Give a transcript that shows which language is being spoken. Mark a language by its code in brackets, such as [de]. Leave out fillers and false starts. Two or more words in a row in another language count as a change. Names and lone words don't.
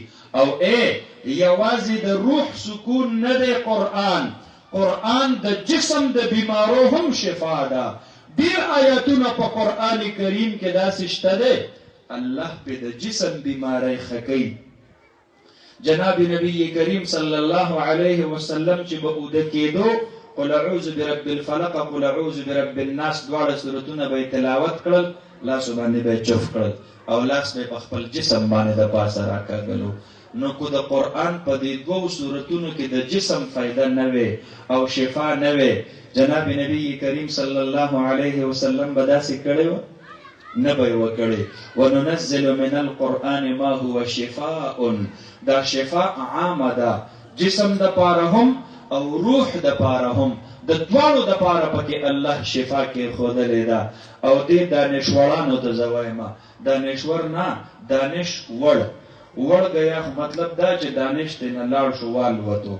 [ps] او یوازې د روح سکون نه دی قرآن، قرآن د جسم د بیمارو هم شفا ده. ډیر آیاتونه په قرآن کریم کې داسې شته دی الله پې د جسم بیماری ښه کوي. جناب نبی کریم [ar] صلی الله علیه وسلم [ps] چې به اوده کېدو [ar] قل اعوذ برب الفلق قل اعوذ برب الناس [ps] دواړه صورتونه به تلاوت کړل، لاسو باندې به چف کړل او لاس به په خپل جسم باندې د پاسه راکاږلو. نو کو د قرآن په دې دوو صورتونو کې د جسم فایده نه وي او شفا نه وي، جناب نبی کریم [ar] صلی الله علیه وسلم [ps] به داسې کړی و؟ نه به یې وکړی. [ar] وننزل من القرآن ما هو شفاء، [ps] دا شفاء عامه ده، جسم د پاره هم او روح د پاره هم، د دواړو د پاره پکې الله شفا کې ښودلې ده. او دې دانشورانو ته زه وایم، دانشور نه دانش وړ وړ گیا مطلب دا چې دانش ته نه لاړ شو والوتو.